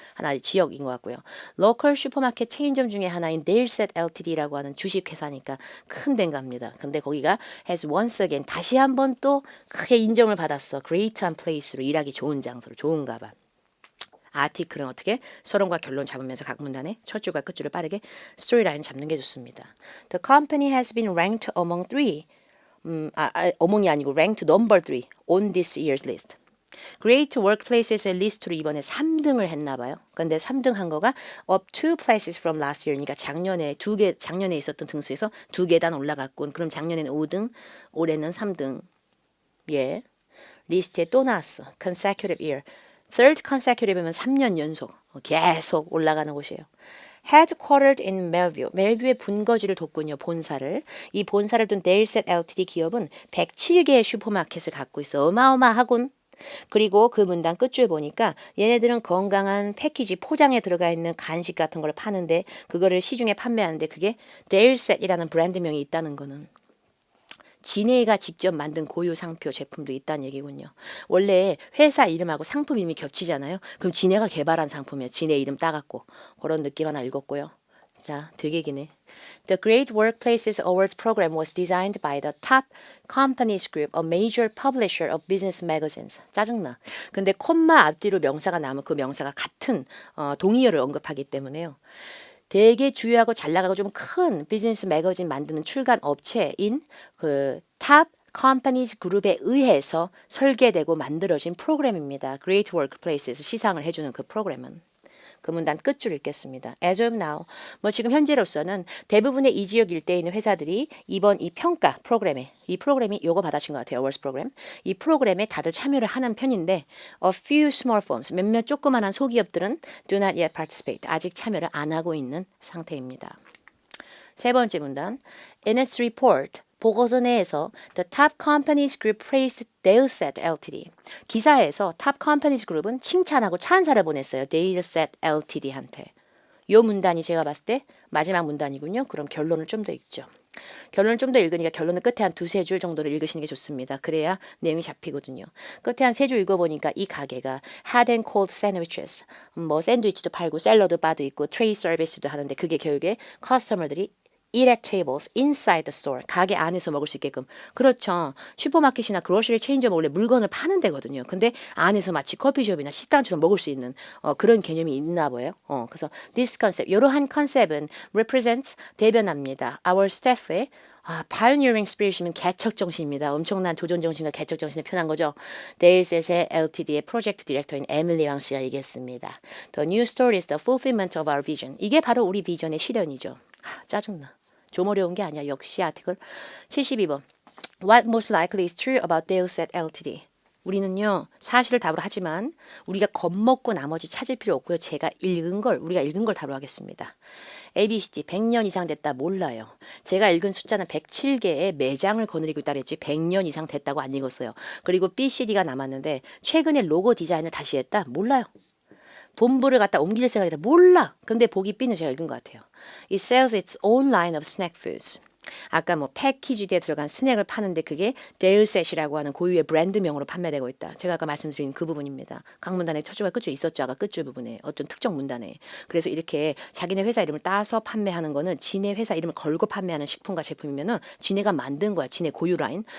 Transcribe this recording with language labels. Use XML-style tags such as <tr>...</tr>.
<ko>하나의 지역인 것 같고요. 로컬 슈퍼마켓 체인점 중에 하나인 데일셋 LTD라고 하는 주식회사니까 큰 데인가 합니다. 근데 거기가</ko> <en>has once again</en> <ko>다시 한번 또 크게 인정을 받았어. great한 place로 일하기 좋은 장소로 좋은가 봐. 아티클은 어떻게 서론과 결론 잡으면서 각 문단의 첫 줄과 끝줄을 빠르게 스토리라인 잡는 게 좋습니다.</ko> <en>The company has been ranked among three</en> <ko>어몽이 아니고</ko> <en>ranked number 3 on this year's list.</en> <ko>Great Workplaces의 리스트로 이번에 3등을 했나 봐요. 근데 3등 한 거가</ko> <en>up 2 places from last year</en> <ko>니까 작년에 있었던 등수에서 2계단 올라갔군. 그럼 작년에는 5등, 올해는 3등. 예. 리스트에 또 나왔어.</ko> <en>consecutive year. third consecutive</en> <ko>면 3년 연속 계속 올라가는 곳이에요.</ko> <en>headquartered in Melville.</en> <ko>멜뷰의 분거지를 뒀군요. 본사를. 이 본사를 둔 데일셋 LTD 기업은 107개의 슈퍼마켓을 갖고 있어. 어마어마하군. 그리고 그 문단 끝줄 보니까 얘네들은 건강한 패키지 포장에 들어가 있는 간식 같은 걸 파는데 그거를 시중에 판매하는데 그게 데일셋이라는 브랜드명이 있다는 거는 지네가 직접 만든 고유 상표 제품도 있다는 얘기군요. 원래 회사 이름하고 상품 이름이 겹치잖아요. 그럼 지네가 개발한 상품이야. 지네 이름 따갖고. 그런 느낌 하나 읽었고요. 자, 되게 기네.</ko> <en>The Great Workplaces Awards program was designed by the Top Companies Group, a major publisher of business magazines.</en> <ko>짜증나. 근데 콤마 앞뒤로 명사가 나오면 그 명사가 같은 동의어를 언급하기 때문에요. 되게 주요하고 잘 나가고 좀 큰 비즈니스 매거진 만드는 출간 업체인 그 탑 컴퍼니즈 그룹에 의해서 설계되고 만들어진 프로그램입니다. Great Workplaces 시상을 해주는 그 프로그램은. 그 문단 끝줄 읽겠습니다.</ko> <en>As of now,</en> <ko>뭐 지금 현재로서는 대부분의 이 지역 일대에 있는 회사들이 이번 이 평가 프로그램에 이 프로그램이 요거 받아친 것 같아요. Awards 프로그램. 이 프로그램에 다들 참여를 하는 편인데</ko> <en>a few small firms,</en> <ko>몇몇 조그만한 소기업들은</ko> <en>do not yet participate.</en> <ko>아직 참여를 안 하고 있는 상태입니다. 세 번째 문단.</ko> <en>In its report,</en> <ko>보고서 내에서</ko> <en>The Top Companies Group praised Deilset Ltd.</en> <ko>기사에서 Top Companies Group은 칭찬하고 찬사를 보냈어요. Deilset Ltd한테. 요 문단이 제가 봤을 때 마지막 문단이군요. 그럼 결론을 좀 더 읽죠. 결론을 좀 더 읽으니까 결론은 끝에 한 두세 줄 정도를 읽으시는 게 좋습니다. 그래야 내용이 잡히거든요. 끝에 한 세 줄 읽어보니까 이 가게가</ko> <en>hot and cold sandwiches,</en> <ko>뭐 샌드위치도 팔고 샐러드 바도 있고 트레이 서비스도 하는데 그게 결국에 커스터머들이</ko> <en>eat at tables inside the store.</en> <ko>가게 안에서 먹을 수 있게끔. 그렇죠. 슈퍼마켓이나 그로셔리 체인점은 원래 물건을 파는 데거든요. 근데 안에서 마치 커피숍이나 식당처럼 먹을 수 있는 그런 개념이 있나 봐요. 그래서</ko> <en>this concept,</en> <ko>이러한 컨셉은</ko> <en>represents,</en> <ko>대변합니다.</ko> <en>Our staff</en> <ko>의</ko> <en>pioneering spirit</en> <ko>이면 개척정신입니다. 엄청난 도전정신과 개척정신을 표현한 거죠. 데일셋의 LTD의 프로젝트 디렉터인 에밀리 왕 씨가 얘기했습니다.</ko> <en>The new story is the fulfillment of our vision.</en> <ko>이게 바로 우리 비전의 실현이죠. 짜증나. 좀 어려운 게 아니야. 역시 아티클 72번.</ko> <en>What most likely is true about Deilset Ltd.</en> <ko>우리는요 사실을 답으로 하지만 우리가 겁먹고 나머지 찾을 필요 없고요. 우리가 읽은 걸 답으로 하겠습니다. ABCD 100년 이상 됐다 몰라요. 제가 읽은 숫자는 107개의 매장을 거느리고 있다 그랬지 100년 이상 됐다고 안 읽었어요. 그리고 BCD가 남았는데 최근에 로고 디자인을 다시 했다 몰라요. 본부를 갖다 옮길 생각이다 몰라. 근데 보기 B는 제가 읽은 것 같아요.</ko> <en>It sells its own line of snack foods.</en> <ko>아까 뭐 패키지에 들어간 스낵을 파는데 그게 데일셋이라고 하는 고유의 브랜드명으로 판매되고 있다. 제가 아까 말씀드린 그 부분입니다. 각 문단에 첫 줄과 끝줄 있었죠. 아까 끝줄 부분에 어떤 특정 문단에. 그래서 이렇게 자기네 회사 이름을 따서 판매하는 거는 지네 회사 이름을 걸고 판매하는 식품과 제품이면은 지네가 만든 거야. 지네 고유 라인.</ko>